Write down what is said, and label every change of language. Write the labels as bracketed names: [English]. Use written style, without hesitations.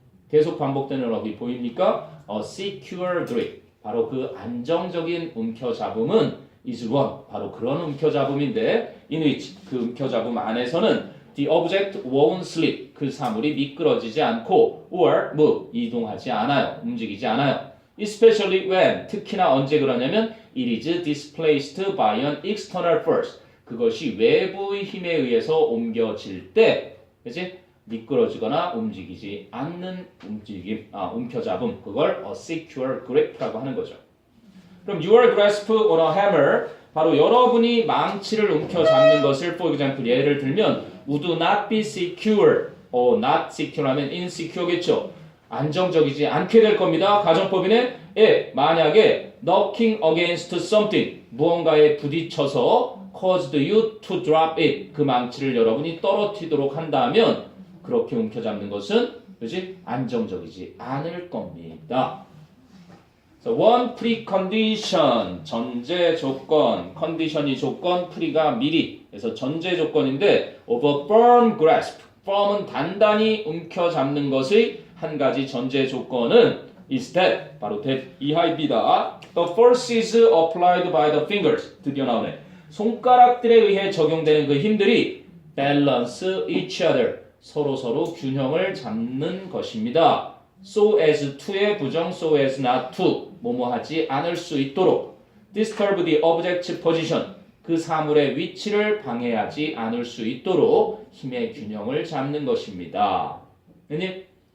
[Korean] 계속 반복되는 어휘 보입니까? [English] A secure grip. [Korean] 바로 그 안정적인 움켜잡음은 [English] is one. [Korean] 바로 그런 움켜잡음인데 [English] in which [Korean] 그 움켜잡음 안에서는 [English] the object won't slip. [Korean] 그 사물이 미끄러지지 않고 [English] or move. [Korean] 이동하지 않아요. 움직이지 않아요. [English] Especially when [Korean] 특히나 언제 그러냐면 [English] it is displaced by an external force. [Korean] 그것이 외부의 힘에 의해서 옮겨질 때 그치? 미끄러지거나 움직이지 않는 움직임, 움켜잡음. 그걸 a secure grip라고 하는 거죠. 그럼 [English] your grasp on a hammer [Korean] 바로 여러분이 망치를 움켜잡는 것을 [English] for example [Korean] 예를 들면 [English] would not be secure. not secure [Korean] 하면 insecure겠죠. 안정적이지 않게 될 겁니다. 가정법이네. 만약에 [English] knocking against something [Korean] 무언가에 부딪혀서 [English] caused you to drop it [Korean] 그 망치를 여러분이 떨어뜨리도록 한다면 그렇게 움켜잡는 것은 그렇지? 안정적이지 않을 겁니다. [English] So one precondition [Korean] 전제 조건 condition이 조건 pre가 미리 그래서 전제 조건인데 [English] of a firm grasp [Korean] firm은 단단히 움켜잡는 것의 한 가지 전제 조건은 [English] is that [Korean] 바로 that 이하입니다. [English] The forces applied by the fingers [Korean] 드디어 나오네. 손가락들에 의해 적용되는 그 힘들이 [English] balance each other [Korean] 서로 균형을 잡는 것입니다. So as to의 부정 [English] so as not to [Korean] 뭐뭐 하지 않을 수 있도록 [English] disturb the object's position [Korean] 그 사물의 위치를 방해하지 않을 수 있도록 힘의 균형을 잡는 것입니다. 네?